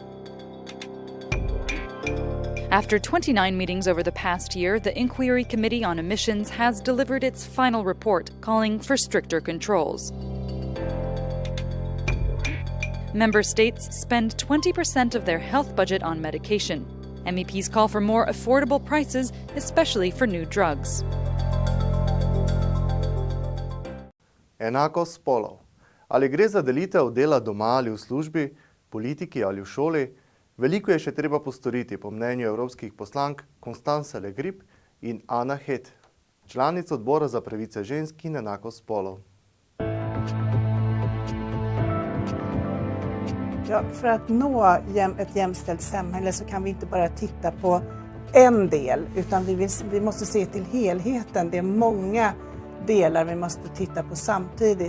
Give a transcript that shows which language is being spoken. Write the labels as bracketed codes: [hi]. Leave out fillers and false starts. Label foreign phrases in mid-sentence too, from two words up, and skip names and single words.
[en] After 29 meetings over the past year, the Inquiry Committee on Emissions has delivered its final report, calling for stricter controls. Member states spend 20% of their health budget on medication. MEPs call for more affordable prices, especially for new drugs. [sl] Enakost spolov. Ali gre za delitev dela doma ali v službi, politiki ali v šoli? Veliko je še treba postoriti, po mnenju evropskih poslank Constance Le Grip in Anna Het, članic odbora za pravice žensk in enakost spolov. [sv] Ja, för att nå ett jämställt samhälle så kan vi inte bara titta på en del, utan vi måste se till helheten. Det är många delar vi måste titta på samtidigt.